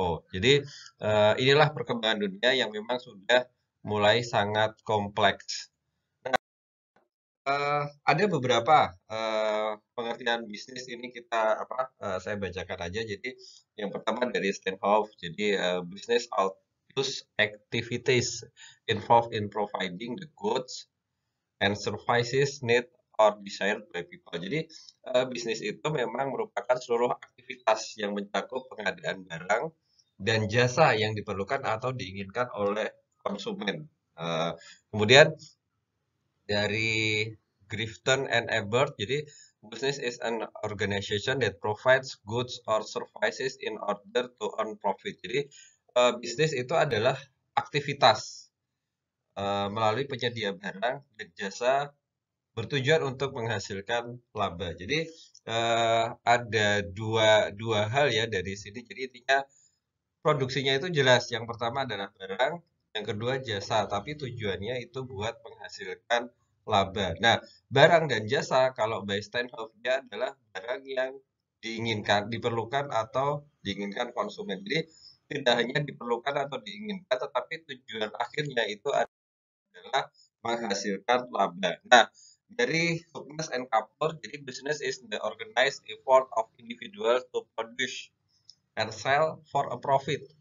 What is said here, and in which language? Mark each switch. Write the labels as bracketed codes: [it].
[id] Jadi inilah perkembangan dunia yang memang sudah mulai sangat kompleks. Ada beberapa pengertian bisnis ini kita saya bacakan aja. Jadi yang pertama dari Stenhouse. Jadi [en] business outputs activities involved in providing the goods and services need or desired by people. [id] Jadi bisnis itu memang merupakan seluruh aktivitas yang mencakup pengadaan barang dan jasa yang diperlukan atau diinginkan oleh konsumen. Kemudian dari [en] Grifton and Ebert, [id] jadi [en] business is an organization that provides goods or services in order to earn profit. [id] Jadi bisnis itu adalah aktivitas melalui penyedia barang dan jasa bertujuan untuk menghasilkan laba. Jadi ada dua hal ya dari sini. Jadi intinya produksinya itu jelas. Yang pertama adalah barang, yang kedua jasa. Tapi tujuannya itu buat menghasilkan laba. Nah, barang dan jasa kalau by Steinhoff dia adalah barang yang diinginkan, diperlukan atau diinginkan konsumen. Jadi tidak hanya diperlukan atau diinginkan, tetapi tujuan akhirnya itu adalah menghasilkan laba. Nah, dari [en] Hookness and Kapor, [id] jadi [en] business is the organized effort of individuals to produce and sell for a profit.